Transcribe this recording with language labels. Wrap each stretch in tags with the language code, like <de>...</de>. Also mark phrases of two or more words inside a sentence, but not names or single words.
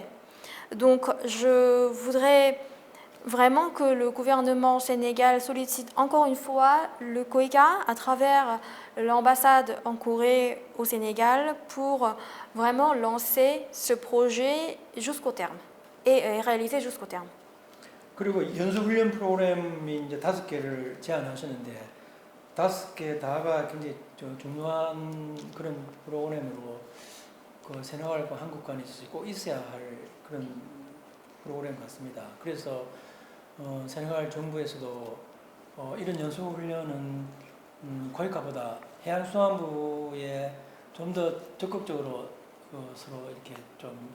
<fr>Donc je voudrais vraiment que le gouvernement sénégal sollicite encore une fois le COICA à travers l'ambassade en Corée au Sénégal pour vraiment lancer ce projet jusqu'au terme et réaliser jusqu'au terme.</fr> <ko>그리고 연수훈련 프로그램이 이제 5개를 제안하셨는데 5개 다가 굉장히 중요한 그런 프로그램으로 그 세네갈과 한국 간에 꼭 있어야 할 그런 프로그램 같습니다. 그래서 세네갈 정부에서도 이런 연수훈련은 고이카보다 해양수산부에 좀 더 적극적으로 서로 이렇게 좀</ko>